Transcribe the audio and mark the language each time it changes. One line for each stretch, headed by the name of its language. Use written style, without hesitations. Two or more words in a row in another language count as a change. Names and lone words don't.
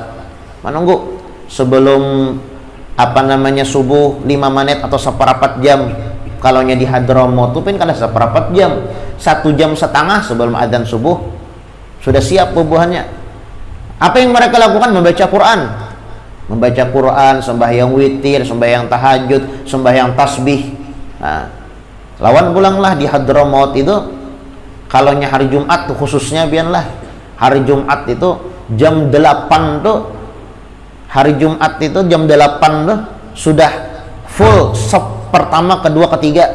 Indonesian: Menunggu sebelum subuh 5 menit atau seperempat jam. Kalau di Hadramaut itu kan kada seperempat jam, 1,5 jam sebelum adzan subuh sudah siap bubuhannya. Apa yang mereka lakukan? Membaca Quran, sembahyang witir, sembahyang tahajud, sembahyang tasbih. Nah, lawan pulanglah di Hadramaut itu, kalau hari Jumat tuh khususnya biarlah hari Jumat itu jam 8 tuh, hari Jumat itu jam 8 tuh sudah full sop pertama, kedua, ketiga.